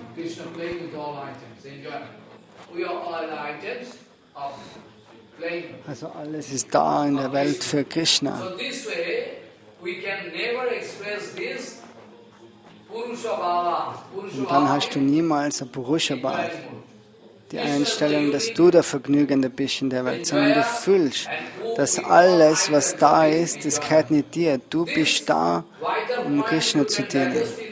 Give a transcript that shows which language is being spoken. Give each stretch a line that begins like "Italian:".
English: Krishna playing with all items, enjoyment. We are all the items of playing.
German: Also alles ist da in der Welt für Krishna.
English: So this way, we can never express this Purusha Bhava.
German: Und dann hast du niemals ein Purusha Bhava, die Einstellung, dass du der Vergnügende bist in der Welt, sondern du fühlst, dass alles, was da ist, das gehört nicht dir. Du bist da, um Krishna zu dienen.